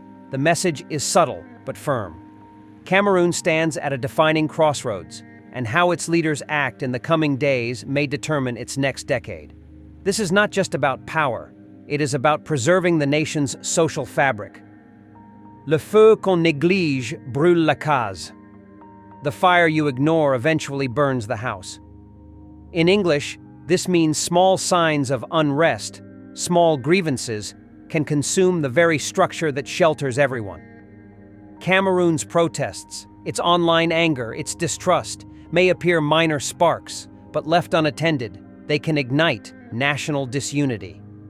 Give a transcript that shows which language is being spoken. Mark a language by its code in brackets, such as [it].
[en] The message is subtle but firm. Cameroon stands at a defining crossroads, and how its leaders act in the coming days may determine its next decade. This is not just about power, it is about preserving the nation's social fabric. [fr] Le feu qu'on néglige brûle la case. [en] The fire you ignore eventually burns the house. In English, this means small signs of unrest, small grievances, can consume the very structure that shelters everyone. Cameroon's protests, its online anger, its distrust, may appear minor sparks, but left unattended, they can ignite national disunity.